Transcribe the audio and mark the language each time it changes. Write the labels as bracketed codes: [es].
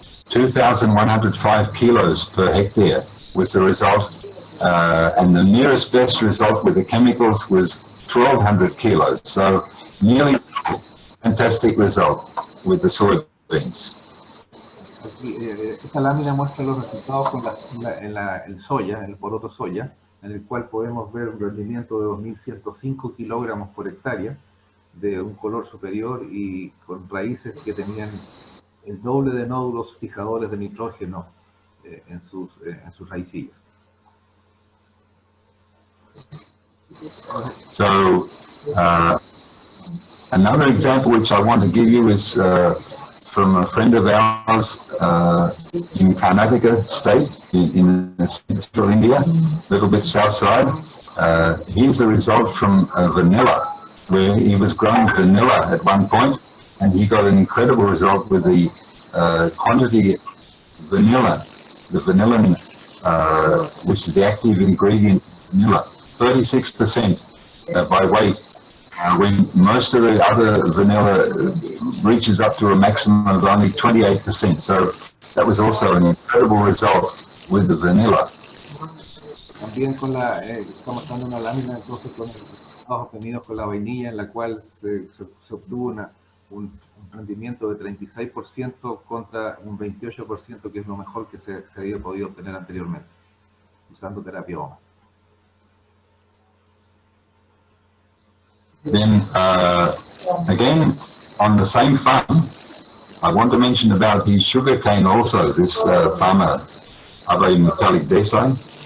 [en] 2,105 kilos per hectare was the result, and the nearest best result with the chemicals was 1,200 kilos. So nearly fantastic result with the soybeans. [es] Aquí, esta lámina muestra los resultados con el soya, el poroto soya, en el cual podemos ver un rendimiento de 2.105 kilogramos por hectárea, de un color superior y con raíces que tenían el doble de nódulos fijadores de nitrógeno en sus raicillas. [en] So, another example which I want to give you is from a friend of ours in Karnataka state, in central India, a little bit south side. Here's a result from vanilla, where he was growing vanilla at one point, and he got an incredible result with the quantity of vanilla, the vanillin, which is the active ingredient in vanilla, 36% by weight, when most of the other vanilla reaches up to a maximum of only 28%. So that was also an incredible result with the vanilla. [es] También estamos dando una lámina entonces con los resultados obtenidos con la vainilla, en la cual se obtuvo un rendimiento de 36% contra un 28%, que es lo mejor que se había podido obtener anteriormente, usando terapia Homa. [en] Then again, on the same farm, I want to mention about his sugarcane also, this farmer, Agnihotra Desai.